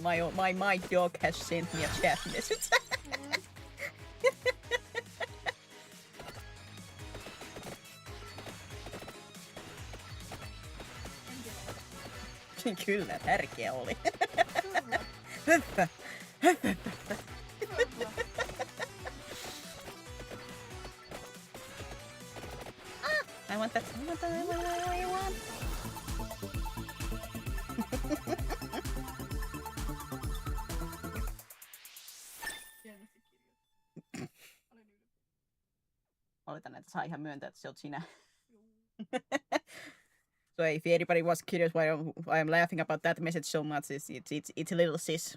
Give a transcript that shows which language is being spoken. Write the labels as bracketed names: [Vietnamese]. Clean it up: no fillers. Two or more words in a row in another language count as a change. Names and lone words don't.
[English] My dog has sent me a chat message. [Finnish] Kyllä, tärkeä oli. [English] I want that. I want. [Finnish] Oletan, että saa ihan myöntää, että se oot sinä. [English] So if anybody was curious why I'm laughing about that message so much, it's a little sis.